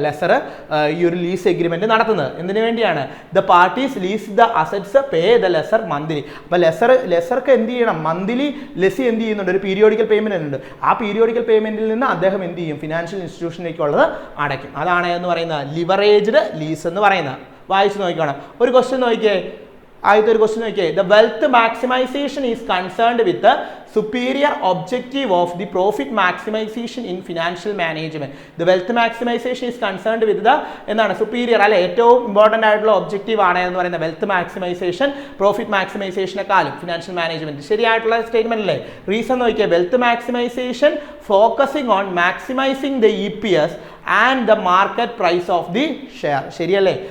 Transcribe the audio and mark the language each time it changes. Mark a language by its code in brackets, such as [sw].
[ml] Lesser ഈ ഒരു lease agreement നടത്തുന്നത്. എന്തിനു വേണ്ടിയാണ്? [en] The parties lease the assets pay the lessor monthly. [ml] അപ്പോൾ ലെസർക്ക് എന്ത് ചെയ്യണം? മന്ത്ലി ലെസി എന്ത് ചെയ്യുന്നുണ്ട്? ഒരു പീരിയോഡിക്കൽ പേയ്മെന്റ് ഉണ്ട്. ആ പീരിയോഡിക്കൽ പേയ്മെന്റിൽ നിന്ന് അദ്ദേഹം എന്ത് ചെയ്യും? ഫിനാൻഷ്യൽ ഇൻസ്റ്റിറ്റ്യൂഷനിലേക്കുള്ളത് അടയ്ക്കും. അതാണ് എന്ന് പറയുന്നത് ലിവറേജ്ഡ് ലീസ് എന്ന് പറയുന്നത്. വായിച്ച് നോക്കണം. ഒരു ക്വസ്റ്റ്യൻ നോക്കിയേ. ആദ്യത്തെ ഒരു ക്വസ്റ്റ്യൻ നോക്കിയേ. [en] The wealth maximization is concerned with superior objective of the profit maximization in financial management. The wealth maximization is concerned with the [ml] എന്താണ്? superior അല്ലെ ഏറ്റവും ഇമ്പോർട്ടൻ്റ് ആയിട്ടുള്ള ഒബ്ജക്റ്റീവ് ആണ് എന്ന് പറയുന്നത് wealth maximisation profit മാക്സിമൈസേഷനെക്കാളും financial management. ശരിയായിട്ടുള്ള statement അല്ലേ? Reason നോക്കിയാൽ [en] Wealth maximization focusing on maximizing the EPS and the market price of the share. [ml] ശരിയല്ലേ?